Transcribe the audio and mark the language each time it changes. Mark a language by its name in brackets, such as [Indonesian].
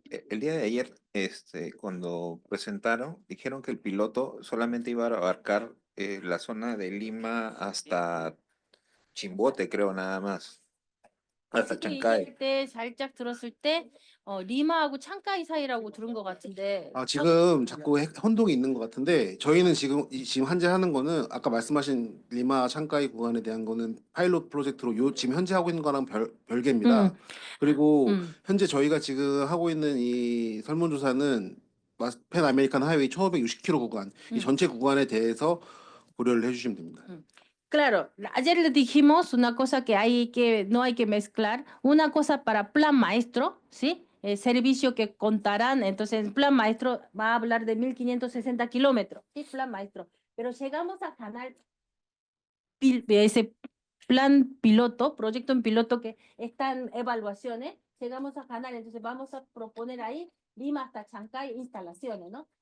[Spanish] El día de ayer, cuando presentaron, dijeron que el piloto solamente iba a abarcar la zona de Lima hasta Chimbote, creo, nada más. hasta Chancay. [Korean] 얘기할 때 살짝 들었을 때 리마하고 창가이 사이라고 들은 것 같은데. 지금 자꾸 혼동이 있는 것 같은데 저희는 지금 현재 하는 거는 아까 말씀하신 리마 창가이 구간에 대한 거는 파일럿 프로젝트로 지금 현재 하고 있는 거랑 별개입니다. 그리고 현재 저희가 지금 하고 있는 이 설문조사는 팬 아메리칸 하이웨이 1,560km 구간 이 전체 구간에 대해서 고려를 해주시면 됩니다. [Spanish] Claro, ayer les dijimos una cosa que no hay que mezclar, una cosa para plan maestro, ¿sí? El servicio que contarán, entonces el plan maestro va a hablar de 1,560 kilómetros, ¿sí? Plan maestro. Pero llegamos a ganar ese plan piloto, proyecto en piloto que está en evaluaciones, llegamos a ganar, entonces vamos a proponer ahí Lima hasta Chancay instalaciones, ¿no?